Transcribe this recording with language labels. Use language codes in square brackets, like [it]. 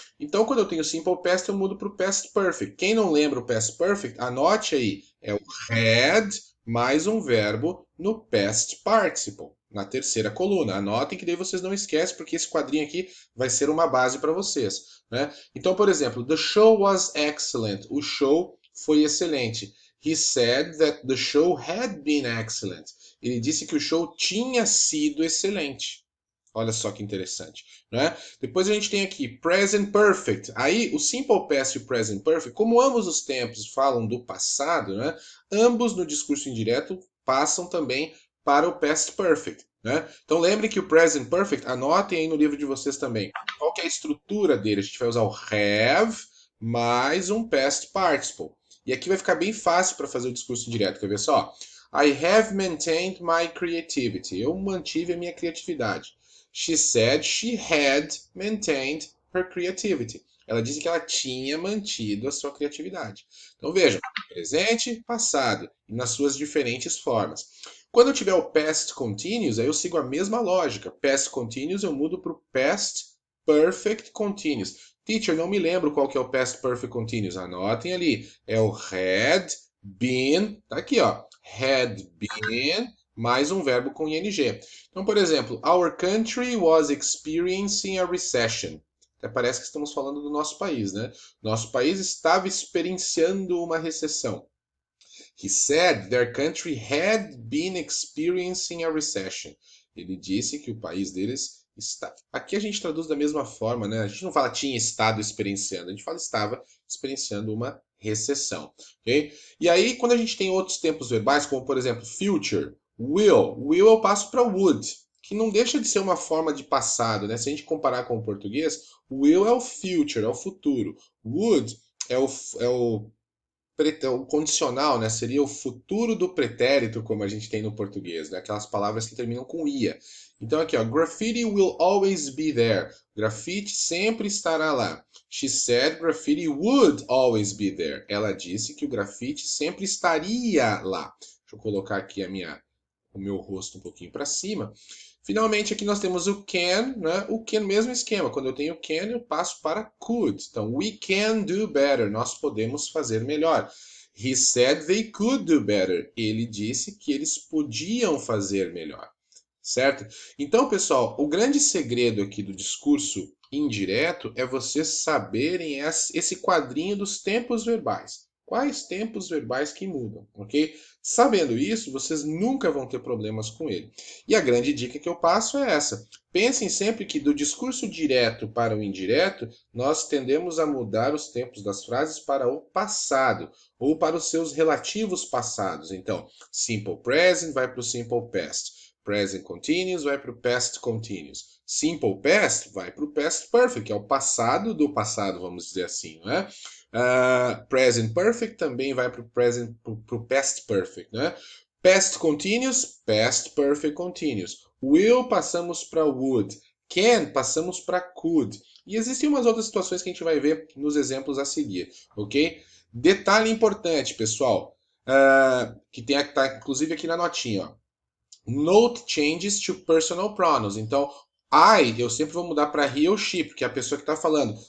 [pt] Então, quando eu tenho Simple Past, eu mudo para o Past Perfect. Quem não lembra o Past Perfect, anote aí. É o had mais um verbo no Past Participle, na terceira coluna. Anotem que daí vocês não esquecem, porque esse quadrinho aqui vai ser uma base para vocês. Né? Então, por exemplo, [en] the show was excellent. [pt] O show foi excelente. [en] He said that the show had been excellent. [pt] Ele disse que o show tinha sido excelente. Olha só que interessante, né? Depois a gente tem aqui present perfect. Aí o simple past e o present perfect, como ambos os tempos falam do passado, né? Ambos no discurso indireto passam também para o past perfect, né? Então lembre que o present perfect, anotem aí no livro de vocês também. Qual que é a estrutura dele? A gente vai usar o have mais um past participle. E aqui vai ficar bem fácil para fazer o discurso indireto. Quer ver só? [en] I have maintained my creativity. [pt] Eu mantive a minha criatividade. [en] She said she had maintained her creativity. [pt] Ela disse que ela tinha mantido a sua criatividade. Então vejam, presente, passado, e nas suas diferentes formas. Quando eu tiver o past continuous, aí eu sigo a mesma lógica. Past continuous eu mudo para o past perfect continuous. Teacher, não me lembro qual que é o past perfect continuous. Anotem ali. É o had been. Tá aqui, ó. Had been mais um verbo com ing. Então, por exemplo, [en] our country was experiencing a recession. [pt] Até parece que estamos falando do nosso país, né? Nosso país estava experienciando uma recessão. [en] He said their country had been experiencing a recession. [pt] Ele disse que o país deles está. Aqui a gente traduz da mesma forma, né? A gente não fala tinha estado experienciando, a gente fala estava experienciando uma recessão, ok? E aí, quando a gente tem outros tempos verbais, como por exemplo, future, will eu passo para would, que não deixa de ser uma forma de passado, né? Se a gente comparar com o português, will é o future, é o futuro. Would é o o condicional, né, seria o futuro do pretérito, como a gente tem no português, né, aquelas palavras que terminam com ia. Então aqui, ó, [en] graffiti will always be there. [pt] Grafite sempre estará lá. [en] She said graffiti would always be there. [pt] Ela disse que o grafite sempre estaria lá. Deixa eu colocar aqui o meu rosto um pouquinho para cima. Finalmente, aqui nós temos o can, né? O can, mesmo esquema. Quando eu tenho can, eu passo para could. Então, [en] we can do better. [pt] Nós podemos fazer melhor. [en] He said they could do better. [pt] Ele disse que eles podiam fazer melhor. Certo? Então, pessoal, o grande segredo aqui do discurso indireto é vocês saberem esse quadrinho dos tempos verbais. Quais tempos verbais que mudam, ok? Sabendo isso, vocês nunca vão ter problemas com ele. E a grande dica que eu passo é essa. Pensem sempre que do discurso direto para o indireto, nós tendemos a mudar os tempos das frases para o passado, ou para os seus relativos passados. Então, simple present vai para o simple past. Present continuous vai para o past continuous. Simple past vai para o past perfect, que é o passado do passado, vamos dizer assim, né? Present perfect também vai para o past perfect, né? Past continuous, past perfect continuous. Will passamos para would. Can passamos para could. E existem umas outras situações que a gente vai ver nos exemplos a seguir, ok? Detalhe importante, pessoal, que tem tá, inclusive aqui na notinha, ó. [en] Note changes to personal pronouns. [pt] Então, I eu sempre vou mudar para he ou she, porque é a pessoa que está falando.